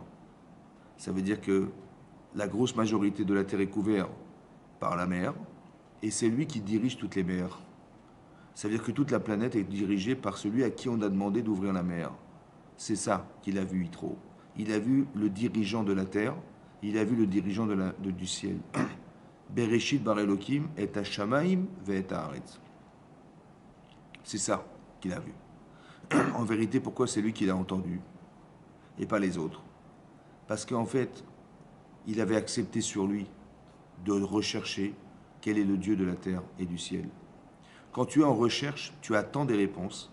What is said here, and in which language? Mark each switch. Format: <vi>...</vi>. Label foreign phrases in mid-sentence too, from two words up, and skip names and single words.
<fr>Ça veut dire que la grosse majorité de la terre est couverte par la mer, et c'est lui qui dirige toutes les mers. Ça veut dire que toute la planète est dirigée par celui à qui on a demandé d'ouvrir la mer. C'est ça qu'il a vu Yitro. Il a vu le dirigeant de la terre, il a vu le dirigeant du ciel.</fr> <he>בראשית ברא אלקים את השמים ואת הארץ.</he> <fr>C'est ça qu'il a vu. En vérité, pourquoi c'est lui qui l'a entendu et pas les autres? Parce qu'en fait, il avait accepté sur lui de rechercher quel est le Dieu de la terre et du ciel. Quand tu es en recherche, tu attends des réponses.</fr>